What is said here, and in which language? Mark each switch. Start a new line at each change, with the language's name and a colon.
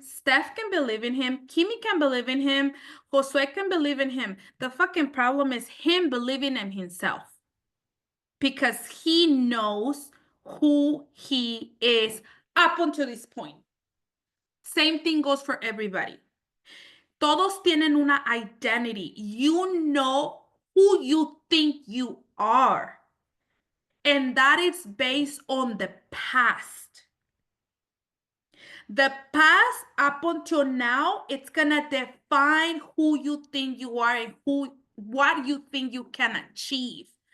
English: Steph can believe in him. Kimi can believe in him. Josue can believe in him. The fucking problem is him believing in himself, because he knows who he is up until this point. Same thing goes for everybody.
Spanish: Todos tienen una identity.
English: You know who you think you are. And that is based on the past. The past up until now, it's gonna define who you think you are and what you think you can achieve.